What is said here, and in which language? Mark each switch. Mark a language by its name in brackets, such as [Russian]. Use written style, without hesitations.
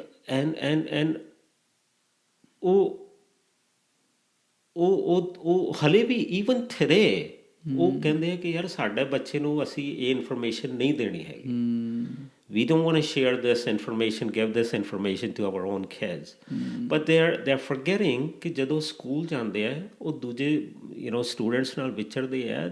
[Punjabi] And ਉਹ ਹਲੇ ਵੀ even today ਉਹ ਕਹਿੰਦੇ ਆ ਕਿ ਯਾਰ ਸਾਡੇ ਬੱਚੇ ਨੂੰ ਅਸੀਂ ਇਹ ਇਨਫੋਰਮੇਸ਼ਨ ਨਹੀਂ ਦੇਣੀ ਹੈਗੀ. [English] We don't want to share this information, give this information to our own kids. But they're forgetting [Punjabi] ਕਿ ਜਦੋਂ ਸਕੂਲ ਜਾਂਦੇ ਆ ਉਹ ਦੂਜੇ, you know, students ਨਾਲ ਵਿਚਰਦੇ ਆ.